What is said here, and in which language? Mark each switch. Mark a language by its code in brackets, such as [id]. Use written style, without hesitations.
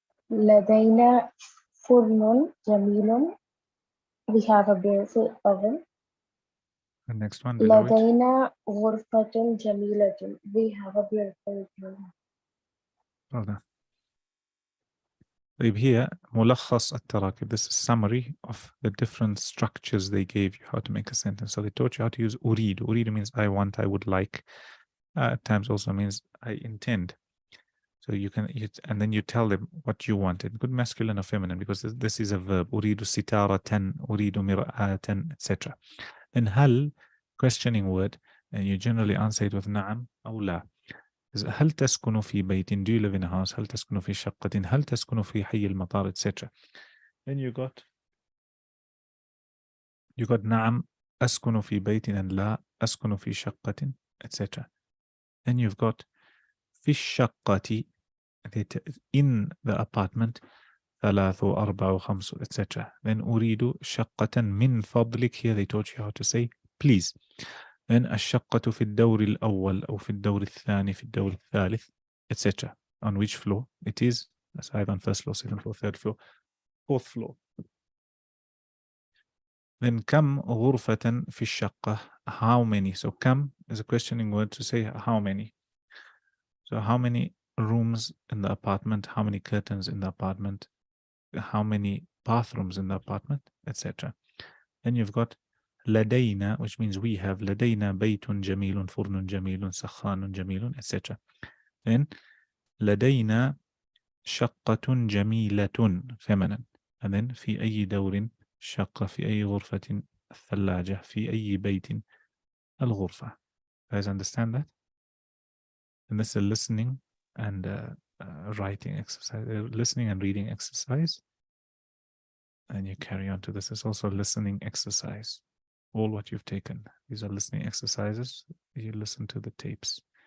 [ar] لدينا فرن جميل. [en] We have a beautiful oven. The next one below it. [ar] لدينا غرفة جميلة. [en] We have a beautiful room. Well done. [ar] طيب, here ملخص التراكيب. [en] This is summary of the different structures they gave you how to make a sentence. So they taught you how to use أريد. أريد means I want, I would like. At times also means I intend. So you can, and then you tell them what you wanted. Good masculine or feminine, because this is a verb. [ar] أريد ستارة, أريد مرآة, etc. [en] Then هل, questioning word, and you generally answer it with [ar] نعم أو لا. هل تسكن في بيت? [en] Do you live in a house? [ar] هل تسكن في شقة؟ هل تسكن في حي المطار? etc. [en] Then you got [ar] نعم أسكن في بيت and لا أسكن في شقة, etc. [en] Then you've got [ar] في الشقة, [en] in the apartment, 3 4 5, etc. Then [ar] أريد شقة من فضلك, [en] here they taught you how to say please. [ar] Then الشقة في الدور الأول أو في الدور الثاني في الدور الثالث, etc. [en] On which floor it is? That's either on first floor, second floor, third floor, fourth floor. [ar] Then كم غرفة في الشقة, [en] how many? So كم is a questioning word to say how many. So how many rooms in the apartment, how many curtains in the apartment, how many bathrooms in the apartment, etc. Then you've got [ar] لدينا, [en] which means we have [ar] لدينا بيت جميل, فرن جميل, سخان جميل, etc. Then لدينا شقة جميلة, feminine. And then في أي دور شقة, في أي غرفة الثلاجة, في أي بيت الغرفة. [en] Guys understand that? And this is a listening and writing exercise, listening and reading exercise. And you carry on to this. It's also a listening exercise. All what you've taken, these are listening exercises. You listen to the tapes.